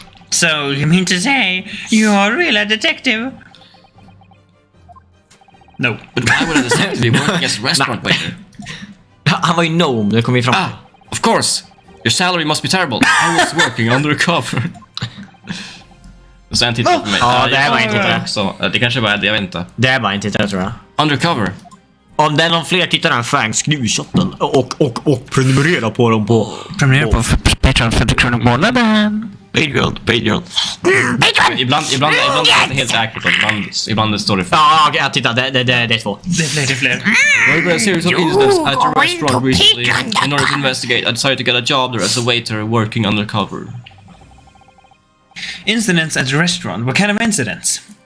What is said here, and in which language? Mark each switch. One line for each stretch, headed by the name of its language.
English: So, you mean to say you are really a detective? No. But why would I decide to be working as a restaurant waiter?
Swedish: Han var ju gnome, det kom vi fram.
English: Of course! Your salary must be terrible. I was working undercover.
Swedish: Och sen tittar på mig. Ja, det var inte det. Så, det kanske var det, jag vet inte. Det är bara inte det, tror jag.
English: Undercover?
Swedish: Om det är någon fler tittare än Fang, skriv i chatten och prenumerera på dem på... Prenumerera på Patreon 50 kronor i månaden. Patreon. Ibland är det inte helt säkert. Ibland står det för. Ja, okej, titta, det är två. Det är fler.
English: There were a series of incidents at a restaurant recently. In order to investigate, I decided to get a job there as a waiter working undercover. Incidents at the restaurant. What kind of incidents?